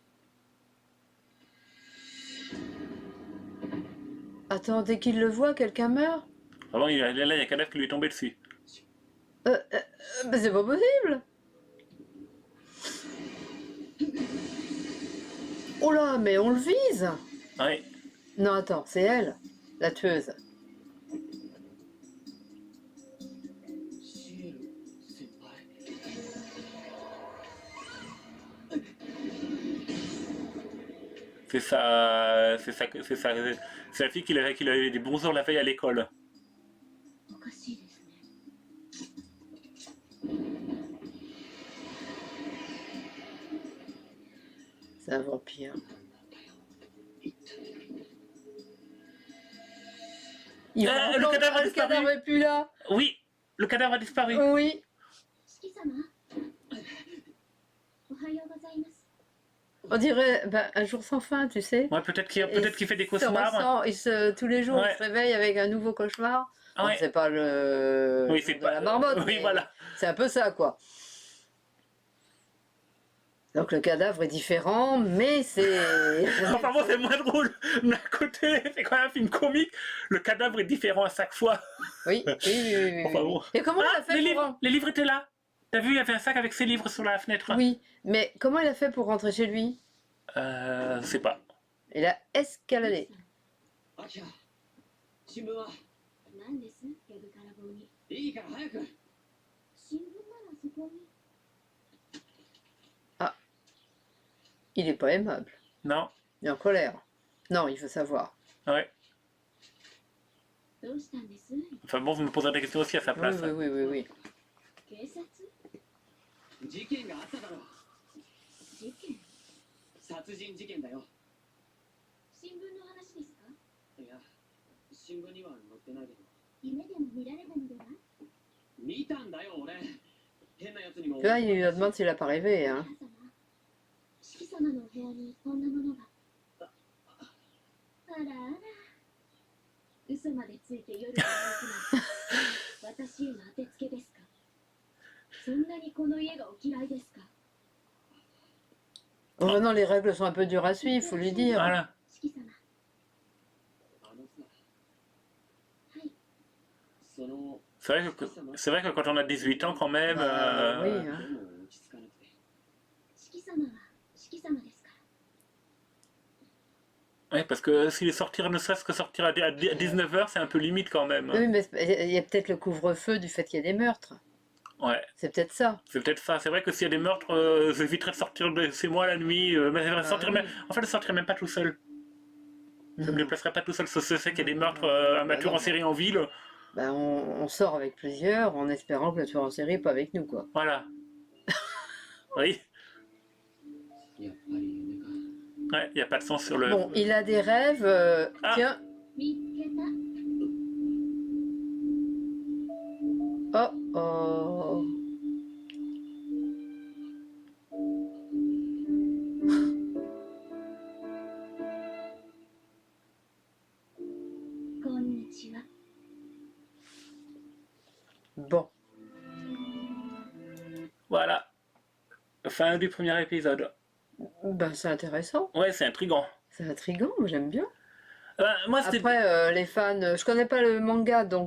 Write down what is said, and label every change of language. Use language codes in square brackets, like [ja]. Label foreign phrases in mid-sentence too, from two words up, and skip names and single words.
[fr] Attends, dès qu'il le voit, quelqu'un meurt? Avant, il y a un cadavre qui lui est tombé dessus. Mais c'est pas possible! Oh là, mais on le vise! Ouais. Non, attends, c'est elle, la tueuse. [ja] シエル先輩。 [fr] C'est la fille qui a eu des bons jours la veille à l'école. [ja] おかしいですね。 [fr] C'est un vampire. Il Ah, le cadavre a le disparu. cadavre est plus là. Oui, le cadavre a disparu. Oui. [ja] 四季様。おはようございます。 [fr] On dirait un jour sans fin, tu sais. Ouais, peut-être qu'il fait des Il se cauchemars. ressent- tous les jours, Ouais. il se réveille avec un nouveau cauchemar. Ah Bon, ouais. c'est pas le Oui, c'est de pas la marmotte. Oui, mais voilà. C'est un peu ça, quoi. Donc le cadavre est différent, mais c'est... Enfin bon, c'est moins drôle. D'un côté, c'est quand même un film comique. Le cadavre est différent à chaque fois. Oui, oui, oui, oui, oui, Enfin oui. bon. Et comment il Ah, a fait pour... les livres étaient là. T'as vu, il y avait un sac avec ses livres sur la fenêtre. Oui, mais comment il a fait pour rentrer chez lui? Je sais pas. Il a escaladé. [ja] アキラ新聞は何ですギャグから棒に。いいから早く。新聞ならそこに。 [fr] Il est pas aimable. Non. Il est en colère. Non, il veut savoir. Ouais. [ja] どうしたんです [fr] Enfin bon, vous me poserez des questions aussi à sa Oui, place. oui, oui, oui, oui. [ja] 警察事件があっただろ。事件殺人事件だよ。新聞の話ですかいや、新聞には載ってないけど。夢でも見られたのでは見たんだよ俺。変なやつにも。 [fr] Là, il lui demande s'il a pas rêvé. [ja] 母 [fr] Hein. [ja] 様四季様のお部屋にこんなものがあらあら嘘までついて夜に歩くなんて私への当てつけですかそんなにこの家がお嫌いですか [fr] Bon, maintenant, les règles sont un peu dures à suivre, faut lui dire. Voilà. [ja] 四季様あのさ、はいその。 [fr] C'est vrai que quand on a 18 ans, quand même. Bah, oui, [ja] で [fr] hein. [ja] も落ち着かなくて。四季様は四季様ですから [fr] Ouais, parce que s'il sortir, ne serait-ce que sortir à 19h, c'est un peu limite quand même. Oui, mais il y a peut-être le couvre-feu du fait qu'il y a des meurtres. Ouais, C'est peut-être ça. c'est peut-être ça. C'est vrai que s'il y a des meurtres, j'éviterais de sortir de chez moi la nuit. Mais sortir oui. même... En fait, je sortirais même pas tout seul. Je me déplacerais pas tout seul. Je sais qu'il y a des meurtres, un Bah tueur non. en série en ville. Ben, on sort avec plusieurs en espérant que le tueur en série n'est pas avec nous, quoi. Voilà. Oui, [ja] やっぱり夢か。 [fr] ouais, il n'y a pas de sens sur le. Bon, il a des rêves. Ah. Tiens. [ja] 見つけた [fr] Oh, oh. [ja] こんにちは [fr] Bon. Voilà. Fin du premier épisode. Ben, c'est intéressant. Ouais, c'est intriguant. C'est intriguant, moi j'aime bien. Moi, c'était. Après, les fans, je connais pas le manga, donc...